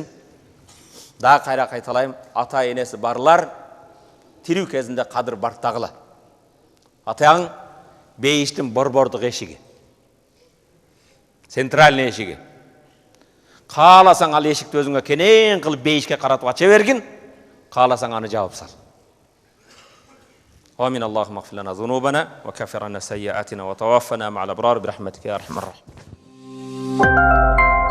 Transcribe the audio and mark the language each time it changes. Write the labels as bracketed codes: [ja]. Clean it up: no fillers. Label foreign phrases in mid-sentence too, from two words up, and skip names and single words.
[ky] Дагы кайра кайталайм, ата-энеси барлар тирүү кезинде кадыр бартагыла. Атаң бейиштин борбордук эшиги. Центральный эшиги. Кааласаң ал эшикти өзүңө кенен кылып бейишке каратып ача бергин, кааласаң аны жаап сал. [ar] آمين. اللهم اغفر لنا ذنوبنا وكفر عنا سيئاتنا وتوفنا مع الأبرار برحمتك يا أرحم الراحمين.